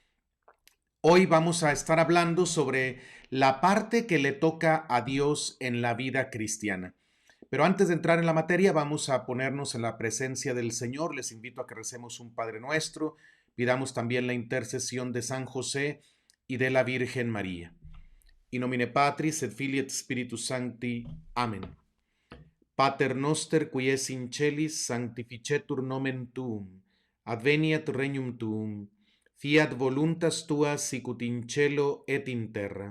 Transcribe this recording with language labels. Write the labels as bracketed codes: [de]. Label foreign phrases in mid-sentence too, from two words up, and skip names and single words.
[es] Hoy vamos a estar hablando sobre la parte que le toca a Dios en la vida cristiana. Pero antes de entrar en la materia, vamos a ponernos en la presencia del Señor. Les invito a que recemos un Padre Nuestro, pidamos también la intercesión de San José y de la Virgen María. [la] In nomine Patris et Filii et Spiritus Sancti. [es] Amén. [la] Pater noster, qui es in celis, sanctificetur nomen tuum. Adveniat regnum tuum. Fiat voluntas tua sicut in cielo et in terra.